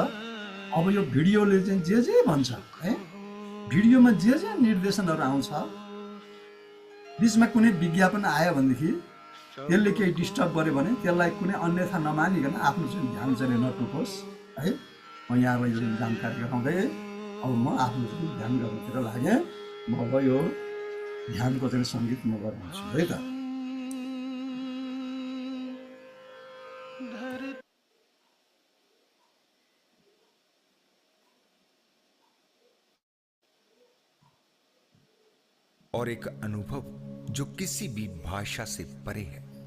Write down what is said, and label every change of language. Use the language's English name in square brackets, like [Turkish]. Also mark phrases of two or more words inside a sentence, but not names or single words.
[Nepali] अब यो भिडियोले चाहिँ जे भन्छ है, भिडियोमा जे निर्देशनहरू आउँछ, बिचमा कुनै विज्ञापन आयो भनेदेखि त्यसले केही डिस्टर्ब गर्यो भने त्यसलाई कुनै अन्यथा नमानिकन आफ्नो चाहिँ ध्यान चाहिँ नटुकोस् है। म यहाँलाई यो जानकारी गराउँदै अब म आफ्नो चाहिँ ध्यान गर्नुतिर लागेँ। म अब यो ध्यानको चाहिँ सङ्गीत म गर्नेछु है त। [Hindi] और एक अनुभव जो किसी भी भाषा से परे है।